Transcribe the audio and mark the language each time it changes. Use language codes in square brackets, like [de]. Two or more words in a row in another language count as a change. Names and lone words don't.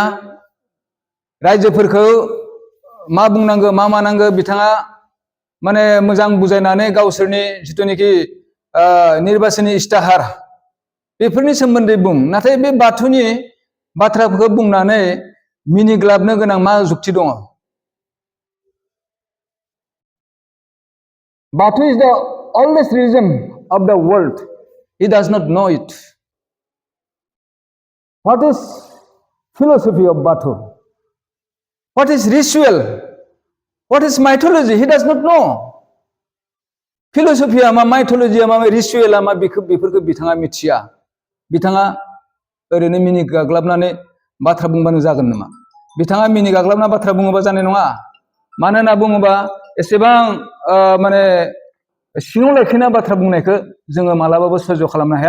[brx] रायजोफोरखौ मा बुंनांगौ मा मानांगौ बिथाङा माने मोजां बुजायनानै गावसोरनि जिथुनिखि निर्बाचननि इस्ताहार बेफोरनि सोमोन्दै बुं। नाथाय बे बाथौनि बाथ्राफोरखौ बुंनानै मिनिग्लाबनो गोनां मा जुक्ति दङ? [en] Batu is the oldest religion of the world. He does not know it. What is philosophy of Batu? What is ritual? What is mythology? He does not know. [brx] Philosophy मा, mythology मा, ritual मा बेफोरखौ बिथाङा मिथिया। बिथाङा ओरैनो मिनि गाग्लाबनानै बाथ्रा बुंबानो जागोन नामा? बिथाङा मिनि गाग्लाबना बाथ्रा बुङोबा जानाय नङा। मानो होनना बुङोबा एसेबां माने सिङाव लाखिना बाथ्रा बुंनायखौ जोङो मालाबाबो सह्य खालामनो हाया।